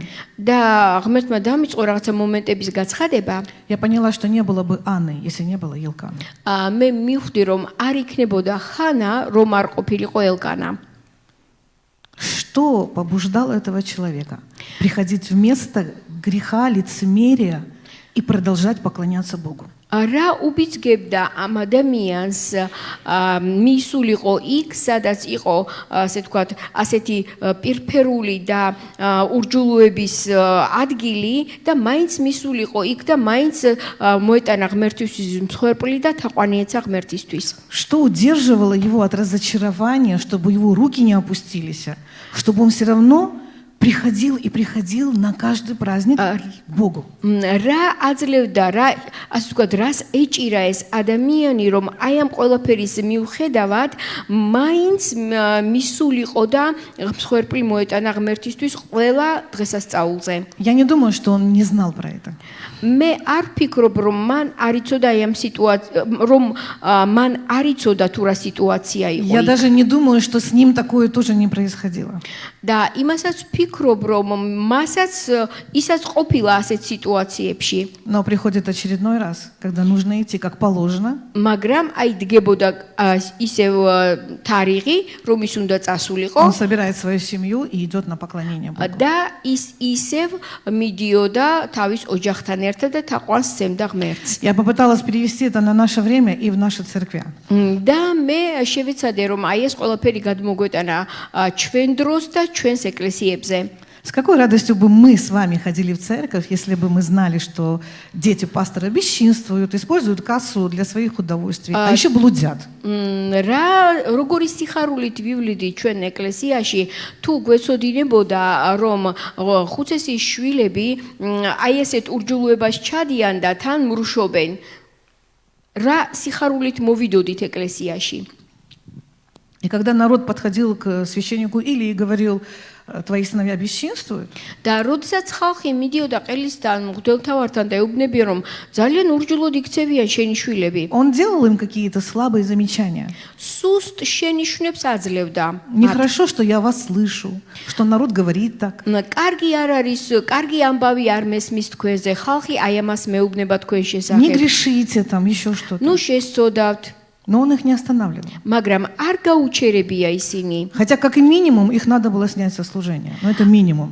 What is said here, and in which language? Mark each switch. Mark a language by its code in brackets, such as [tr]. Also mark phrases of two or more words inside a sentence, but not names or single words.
[ka] და ღმერთმა დამიწყო რაღაცა მომენტების გაცხადება, [ru] я поняла, что не было бы Анны, если не было Елканы. [ka] მე მივხვდი რომ არ იქნებოდა ხანა, რომ არ ყოფილიყო ელკანა. [ru] Что побуждало этого человека приходить вместо греха, лицемерия и продолжать поклоняться Богу? [ka] რა უბიძგებდა ამ ადამიანს მისულიყო იქ, სადაც იყო, ასე ვთქვათ, ასეთი პირფერული და ურჯულოების ადგილი და მაინც მისულიყო იქ და მაინც მოეტანა ღმერთისთვის მსხვერპლი და თაყვანიეცა ღმერთისთვის. [ru] Что удерживало его от разочарования, чтобы его руки не опустились, чтобы он все равно приходил и приходил на каждый праздник к Богу? [ka] რა აძლევდა, ასე ვთქვათ, რას ეჭირა ეს ადამიანი, რომ აი ამ ყველაფერის მიუხედავად მაინც მისულიყო და მსხვერპლი მოეტანა ღმერთისთვის ყველა დღესასწაულზე. [ru] Я не думаю, что он не знал про это. [ka] მე არ ფიქრობ, რომ მან არ იცოდა ამ რომ მან არ იცოდა თუ რა სიტუაცია იყო. [ru] Я даже не думаю, что с ним такое тоже не происходило. [ka] და იმასაც ფიქრობ, რომ ისაც ყოფილა ასეთ სიტუაციებში. [ru] Но приходит очередной раз, когда нужно идти как положено. [ka] მაგრამ აი დგებოდა ისევ თარიღი, რომ ის უნდა წასულიყო. [ru] Он собирает свою семью и идет на поклонение Богу. [ka] და ის ისევ მიდიოდა თავის ოჯახთან ერთად და თაყვანს სცემდა ღმერთს. [ru] Я попыталась перевести это на наше время и в наши церкви. [ka] და მე შევეცადე, რომ აი ეს ყველაფერი გადმოგვეტანა ჩვენ დროს და ჩვენს ეკლესიებზე. [ru] С какой радостью бы мы с вами ходили в церковь, если бы мы знали, что дети пастора бесчинствуют, используют кассу для своих удовольствий, а еще блудят. [ka] როგორი სიხარულით ვივლიდი ჩვენ ეკლესიაში, თუ გვეცოდინებოდა, რომ ხუცესის შვილები აი ესეთ ურჯულოებას ჩადიან და თან მრუშობენ. რა სიხარულით მოვიდოდით ეკლესიაში. [ru] И когда народ подходил к священнику Илии и говорил: твои сыновья бесчинствуют, [ka] და როდესაც ხალხი მიდიოდა ყელისთან, მღვდელთავართან და ეუბნებიან, რომ ძალიან ურჯულოდ იქცევიან შენი შვილები. [ru] он делал им какие-то слабые замечания. [ka] სუსტ შენიშვნებს აძლევდა. [ru] Нехорошо, что я вас слышу, что народ говорит так. [ka] კარგი არ არის, კარგი ამბავი არ მესმის თქვენზე, ხალხი აი ამას მეუბნება თქვენ [ru] Не [ka] შესახებ. [ru] грешите там, еще что-то. [ka] ნუ შესწოდავთ. [ru] Но он их не останавливал. [ka] მაგრამ არ გაუჩერებია ისინი. [ru] Хотя, как и минимум, их надо было снять со служения. Но это минимум.